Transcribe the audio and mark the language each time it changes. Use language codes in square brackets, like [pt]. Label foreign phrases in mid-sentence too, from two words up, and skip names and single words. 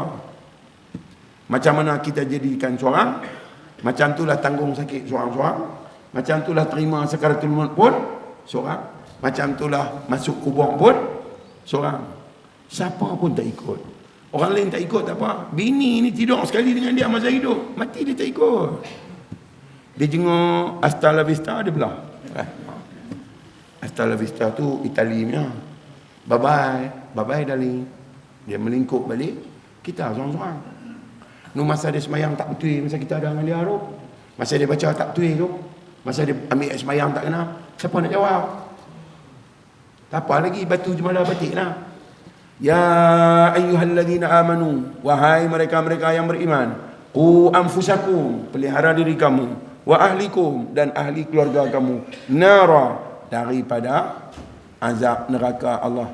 [ms] Macam mana kita jadikan seorang, macam itulah tanggung sakit seorang-seorang, macam itulah terima sakaratul maut pun seorang, macam itulah masuk kubur pun seorang. Siapa pun tak ikut. Orang lain tak ikut tak apa. Bini ni tidur sekali dengan dia masa hidup, mati dia tak ikut. Dia jenguk [es] hasta la vista, [ms] dia belah. [es] Hasta la vista [ms] tu Italinya. [en] Bye-bye. Bye-bye darling. [ms] Dia melingkup balik. Kita sorang-sorang. Masa dia semayang tak betul, masa kita ada dengan dia tu. Masa dia baca tak betul tu. Masa dia ambil semayang tak kena. Siapa nak jawab? Tak apa lagi, batu jemalah batik lah. [ar] يا أيها الذين آمنوا, [ms] wahai mereka-mereka yang beriman, [ar] قوا أنفسكم, [ms] pelihara diri kamu, [ar] وأهليكم, [ms] dan ahli keluarga kamu, nara, daripada azab neraka Allah.